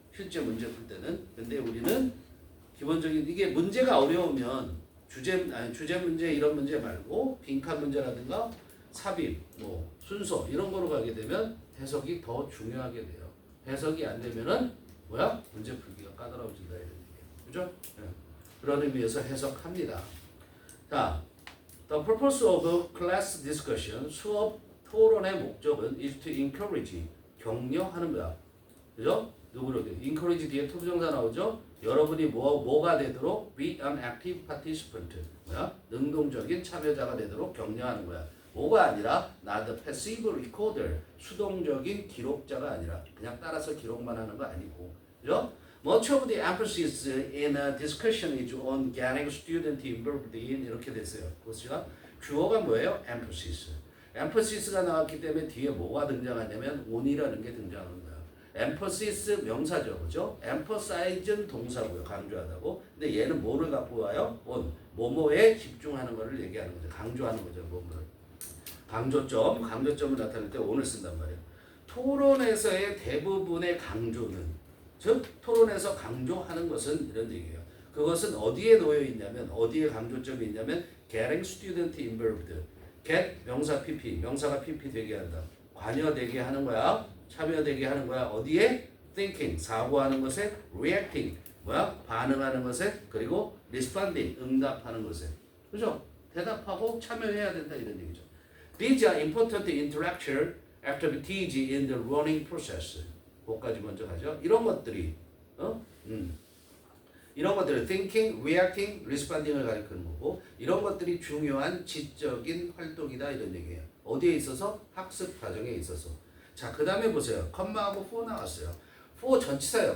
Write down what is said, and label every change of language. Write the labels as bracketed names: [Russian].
[Korean] 실제 문제 풀 때는. 근데 우리는 기본적인 이게 문제가 어려우면 주제 문제 이런 문제 말고 빈칸 문제라든가 삽입, 뭐 순서 이런 거로 가게 되면 해석이 더 중요하게 돼요. 해석이 안 되면은 뭐야? 문제 풀기가 까다로워진다 이런 얘기예요. 그죠? 네. 그런 의미에서 해석합니다. 자, [English] the purpose of class discussion [Korean] 수업 토론의 목적은 [English] is to encourage [Korean] 격려하는 거야. 그죠? 누구를 encourage 뒤에 투부정사 나오죠? 여러분이 뭐가 되도록 [English] be an active participant [Korean] 뭐야? 능동적인 참여자가 되도록 격려하는 거야. 뭐가 아니라 [English] not a passive recorder [Korean] 수동적인 기록자가 아니라 그냥 따라서 기록만 하는 거 아니고 그죠? [English] Much of the emphasis in a discussion is on getting student involved in [Korean] 이렇게 됐어요. 그것이가 주어가 뭐예요? [English] emphasis. [Korean] emphasis 나왔기 때문에 뒤에 뭐가 등장하냐면 on이라는 게 등장하는 거야. emphasis 명사죠. 그죠? emphasize는 동사고요. 강조하다고. 근데 얘는 뭐를 갖고 와요? on. 뭐뭐에 집중하는 거를 얘기하는 거죠. 강조하는 거죠. 뭐뭐를. 강조점을 나타낼 때 on을 쓴단 말이에요. 토론에서의 대부분의 강조는, 즉 토론에서 강조하는 것은 이런 얘기예요. 그것은 어디에 놓여 있냐면, 어디에 강조점이 있냐면 [English] getting student involved. get 명사 PP, [Korean] 명사가 PP 되게 한다. 관여되게 하는 거야. 참여되게 하는 거야. 어디에? thinking, 사고하는 것에, reacting, 반응하는 것에, 그리고 responding, 응답하는 것에. 그죠? 대답하고 참여해야 된다 이런 얘기죠. [English] These are important intellectual activities in the learning process. [Korean] 그것까지 먼저 하죠. 이런 것들이 이런 것들을 thinking, reacting, responding을 가리키는 거고, 이런 것들이 중요한 지적인 활동이다 이런 얘기예요. 어디에 있어서? 학습 과정에 있어서. 자, 그 다음에 보세요. 컴마하고 for 나왔어요. for 전치사예요.